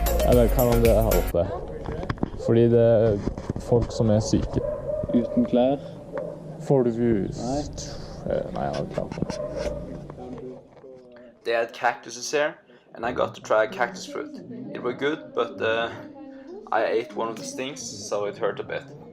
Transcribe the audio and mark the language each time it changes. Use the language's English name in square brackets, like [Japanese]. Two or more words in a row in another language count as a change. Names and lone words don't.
[Norwegian] Eller kan man det her oppe? Fordi det er folk som er syke. Uten klær? Får du hus? Nei, jeg har ikke klart det. [English] They had cactuses here, and I got to try cactus fruit. It was good, but I ate one of the stings, so it hurt a bit.